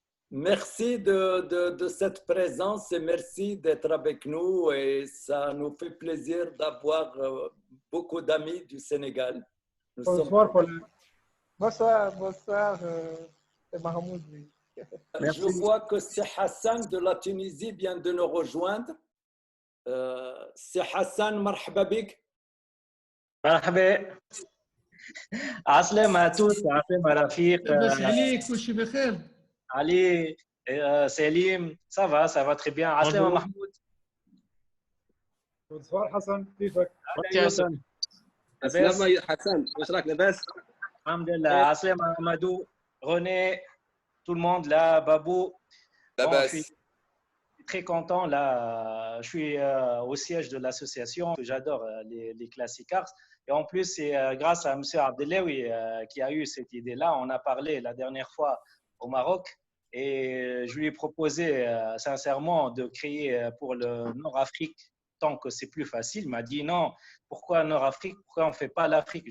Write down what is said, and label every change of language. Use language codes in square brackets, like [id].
[fr] Merci de cette présence et merci d'être avec nous et ça nous fait plaisir d'avoir beaucoup d'amis du Sénégal. Nous Bonsoir, Paulin. Bonsoir, bonsoir, c'est Mahmoud. Je vois que c'est Hassan de la Tunisie vient de nous rejoindre. C'est Hassan, [ar] marhaba bik. مرحبا عسلامة [fr] à tous [ar] عسلامة رفيق لاباس عليك وشي بخير؟ [fr] علي سليم ça va très bien [ar] عسلامة محمود [fr] Bonsoir, Hassan. [ar] كيفك؟ يوسف السلام يا حسن واش راك لاباس؟ الحمد لله عسلامة [fr] Amadou René tout le monde là Babou bon, je suis très content là je suis au siège de l'association j'adore les Classic Cars et en plus c'est grâce à monsieur Abdellaoui qui a eu cette idée là on a parlé la dernière fois au Maroc et je lui ai proposé sincèrement de créer pour le Nord-Afrique tant que c'est plus facile. Il m'a dit non, pourquoi Nord-Afrique, pourquoi on ne fait pas l'Afrique?